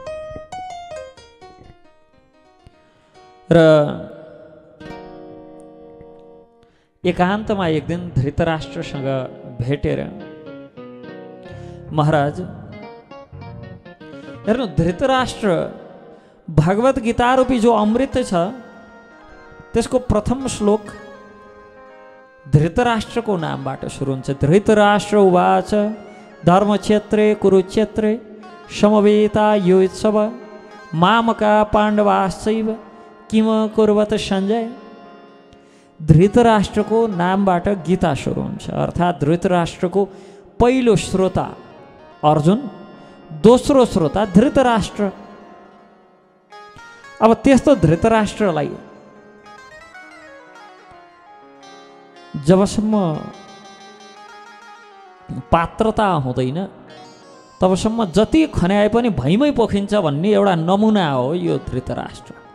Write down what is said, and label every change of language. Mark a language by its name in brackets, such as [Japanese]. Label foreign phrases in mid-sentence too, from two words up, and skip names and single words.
[Nepali] र एकान्तमा एक दिन धृतराष्ट्रसँग भेटेर, महाराज हेर्नु, धृतराष्ट्र भगवत गीता रूपी जो अमृत छ त्यसको प्रथम श्लोक धृतराष्ट्रको नामबाट सुरु हुन्छ। [Sanskrit] धृतराष्ट्र उवाच धर्मक्षेत्रे कुरुक्षेत्रे समवेता योत्सव मामका पाण्डवाश्चैव किम कुर्वत सञ्जय। [Nepali] धृतराष्ट्रको नामबाट गीता सुरु हुन्छ, अर्थात् धृतराष्ट्रको पहिलो श्रोता अर्जुन, दोस्रो श्रोता धृतराष्ट्र। अब त्यस्तो धृतराष्ट्रलाई जबसम्म पात्रता हुँदैन तबसम्म जति खन्याए पनि भैमै पोखिन्छ भन्ने एउटा नमुना हो यो धृतराष्ट्र।